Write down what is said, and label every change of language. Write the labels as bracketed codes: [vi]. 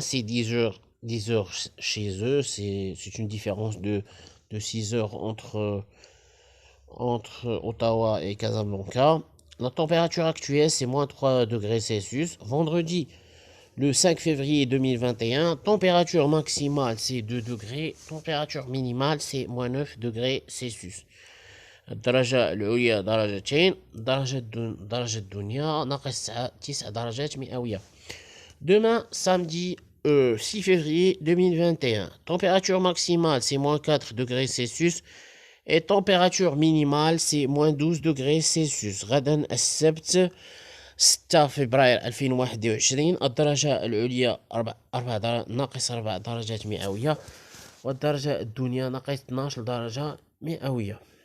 [fr] C'est 10 heures chez eux. C'est une différence de 6 heures entre Ottawa et Casablanca. La température actuelle, c'est moins 3 degrés Celsius. Vendredi, le 5 février 2021, température maximale, c'est 2 degrés. Température minimale, c'est moins 9 degrés Celsius. [ar] الدرجة العليا درجتين. درجة الدنيا ناقص 9 درجات مئوية. [fr] Demain, samedi 6 février 2021, température maximale, c'est moins 4 degrés Celsius. Et température minimale, c'est moins 12 degrés Celsius. [ar] غدا السبت 6 فبراير 2021 الدرجة العليا ناقص 4 درجات مئوية والدرجة الدنيا ناقص 12 درجة مئوية.